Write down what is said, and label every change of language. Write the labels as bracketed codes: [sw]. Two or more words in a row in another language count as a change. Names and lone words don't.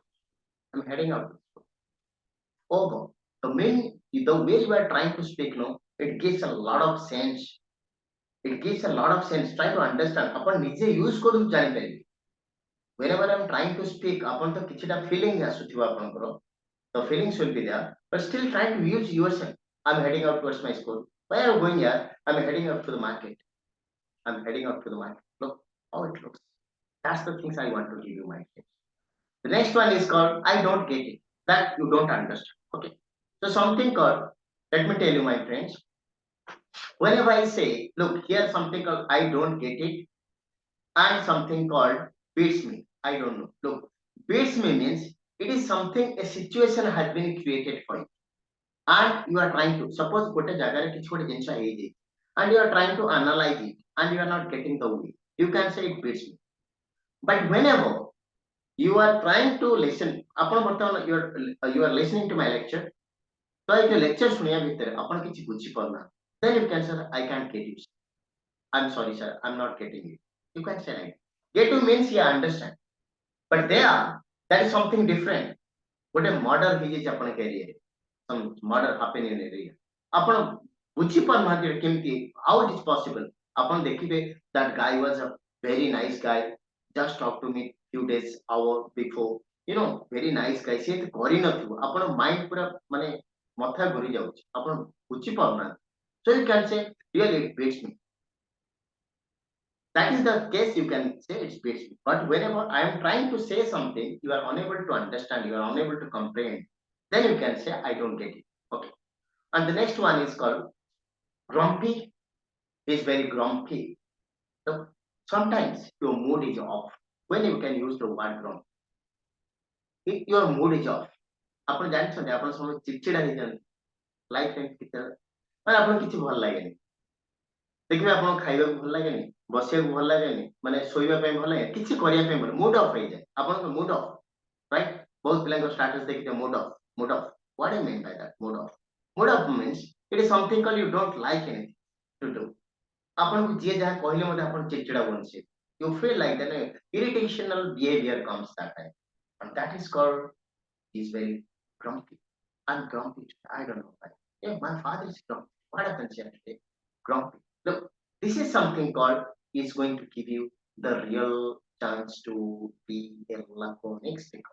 [en] I'm heading out to school. Oh, the way you are trying to speak, no, it gives a lot of sense. It gives a lot of sense. Try to understand. Upon [or] ନିଜେ use କରୁ ଜାଣିପାରିବେ. [en] Whenever I'm trying to speak, upon the [or] କିଛିଟା feeling ଆସୁଥିବ ଆପଣଙ୍କର. [en] The feelings will be there, but still try to use yourself. I'm heading out towards my school. Why are you going here? I'm heading out to the market. I'm heading out to the market. Look how it looks. That's the things I want to give you, my friends. The next one is called I don't get it. That you don't understand. Okay. So something called, let me tell you, my friends. Whenever I say, look, here's something called I don't get it, and something called beats me. I don't know. Look, beats me means it is something, a situation has been created for you. And you are trying to, suppose [or] ଗୋଟେ ଜାଗାରେ କିଛି ଗୋଟେ ଜିନିଷ ହେଇଯାଇଛି, [en] and you are trying to analyze it, and you are not getting the way. You can say it beats me. But whenever you are trying to listen, [or] ଆପଣ ବର୍ତ୍ତମାନ [en] you are listening to my lecture, [or] ତ ଏଇ lecture ଶୁଣିବା ଭିତରେ ଆପଣ କିଛି ବୁଝିପାରୁନାହାନ୍ତି, [en] then you can say I can't get you. I'm sorry sir, I'm not getting it. You can say like get to means you understand, but there that is something different. [or] ଗୋଟେ murder ହେଇଯାଇଛି ଆପଣଙ୍କ ଏରିଆରେ, [en] some murder happen in area, [or] ଆପଣ ବୁଝିପାରୁନାହାନ୍ତି କେମିତି, [en] how it is possible. [or] ଆପଣ ଦେଖିବେ [en] that guy was a very nice guy, just talked to me few days hour before, very nice guy, [or] ସେ କରିନଥିବ, ଆପଣ ମାଇଣ୍ଡ ପୁରା ମାନେ ମଥା ଘୁରି ଯାଉଛି, ଆପଣ ବୁଝିପାରୁନାହାନ୍ତି. [en] So you can say really it beats me. That is the case, you can say it beats me. But whenever I am trying to say something, you are unable to understand, you are unable to comprehend, then you can say I don't get it. Okay. And the next one is called grumpy. Is very grumpy. So sometimes your mood is off. When you can use the word grumpy, if your mood is off, [or] ଆପଣ ଜାଣିଛନ୍ତି ଆପଣ ସବୁ ଚିଡ଼ଚିଡ଼ା ହେଇଯାନ୍ତି ଲାଇଫ କେତେ ମାନେ ଆପଣଙ୍କୁ କିଛି ଭଲ ଲାଗେନି, ଦେଖିବେ ଆପଣଙ୍କୁ ଖାଇବାକୁ ଭଲ ଲାଗେନି, ବସିବାକୁ ଭଲ ଲାଗେନି, ମାନେ ଶୋଇବା ପାଇଁ ଭଲ ଲାଗେନି, କିଛି କରିବା ପାଇଁ ଭଲ, [en] mood off [or] ହେଇଯାଏ ଆପଣଙ୍କ, [en] mood off, [or] ରାଇଟ୍? ବହୁତ ପିଲାଙ୍କ ଷ୍ଟାଟସ୍ ଦେଖିଥିବେ [en] mood off. What do you mean by that? Mood off means it is something called you don't like anything to do. [or] ଆପଣଙ୍କୁ ଯିଏ ଯାହା କହିଲେ ମଧ୍ୟ ଆପଣ ଚିଡ଼ଚିଡ଼ା ହୁଅନ୍ତି, [en] you feel like that irritational behavior comes that time, and that is called, is very grumpy. I'm grumpy today. I don't know why. Yeah, my father is grumpy. What happens here today? Grumpy. Look, this is something called is going to give you the real chance to be a laconic speaker.